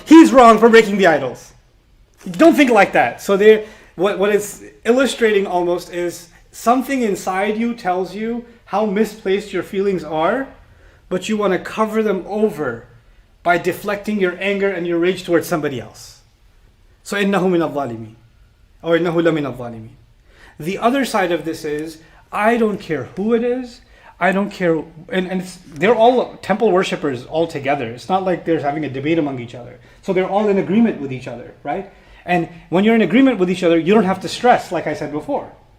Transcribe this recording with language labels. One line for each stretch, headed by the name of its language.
English: He's wrong for breaking the idols. Don't think like that. So what it's illustrating almost is something inside you tells you how misplaced your feelings are, but you want to cover them over by deflecting your anger and your rage towards somebody else. So
Arabic: إِنَّهُ مِنَ الظَّالِمِينَ
English: or
Arabic: إِنَّهُ لَمِنَ الظَّالِمِينَ.
English: The other side of this is, I don't care who it is, I don't care, and they're all temple worshippers all together. It's not like they're having a debate among each other. So they're all in agreement with each other, right? And when you're in agreement with each other, you don't have to stress, like I said before.